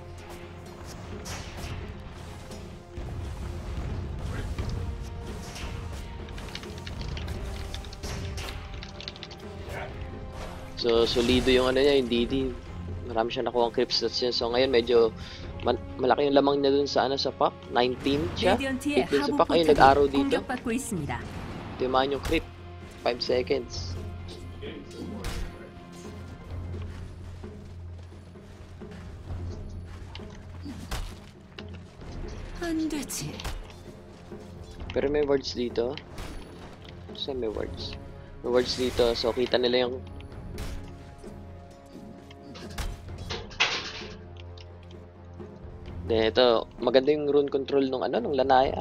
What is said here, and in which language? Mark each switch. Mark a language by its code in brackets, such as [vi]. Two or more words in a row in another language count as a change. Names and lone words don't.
[tl] So solido yung ano niya, yung DD. Marami siya nakuha ang [en] creep stats [tl] niya. So ngayon medyo malaki yung lamang niya dun sa ano, sa Puck. 19 siya. [ko] 레디언트의 [tl] Dun sa [ko] 하부 [tl] Puck, ayun, [ko] 포탑이 [tl] nag-arrow dito. [ko] 공격받고 있습니다. [tl] Timaan yung creep. 5 seconds. [ko] 안 되지. [tl] Pero may words dito. Saan may words? May words dito. So kita nila yung then ito, maganda yung [en] rune control [tl] nung ano, nung Lanaya.